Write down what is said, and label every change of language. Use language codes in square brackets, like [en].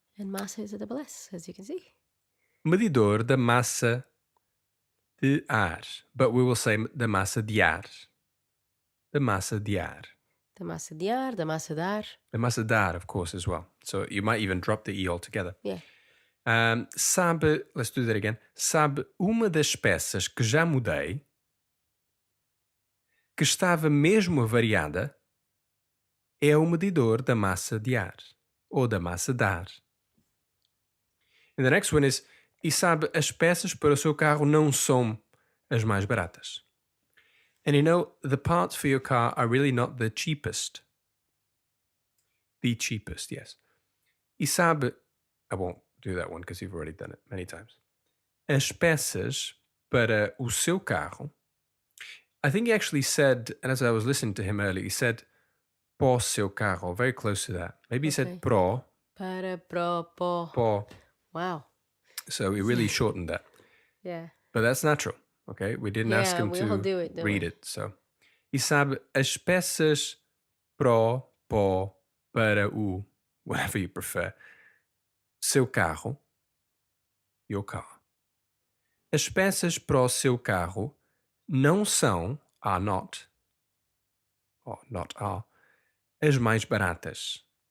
[en] And massa is a double S, as you can see. [pt] Medidor da massa de ar. [en] But we will say [pt] da massa de ar. Da massa de ar. Da massa de ar, da massa de ar. Da massa de ar, [en] of course, as well. So you might even drop the E altogether. Yeah. Sabe, let's do that again. [pt] Sabe uma das peças que já mudei, que estava mesmo avariada, é o medidor da massa de ar. Ou da massa de ar. [en] And the next one is, [pt] e sabe, as peças para o seu carro não são as mais baratas. [en] And you know, the parts for your car are really not the cheapest. The cheapest, yes. [pt] E sabe, [en] I won't do that one because you've already done it many times. [pt] As peças para o seu carro, [en] I think he actually said, and as I was listening to him earlier, he said [pt] para o seu carro, [en] very close to that. Maybe he said pro. [pt] Para, pro, po. Po. [en] Wow. So he really shortened that. Yeah. But that's natural, okay? We didn't ask him we all to do it, don't read we? it. So, [pt] e sabe, as peças pro, po, para o, [en] whatever you prefer, [pt] seu carro, [en] your car. [pt] As peças para o seu carro não são, [en] are not, or not are, [pt] as mais baratas.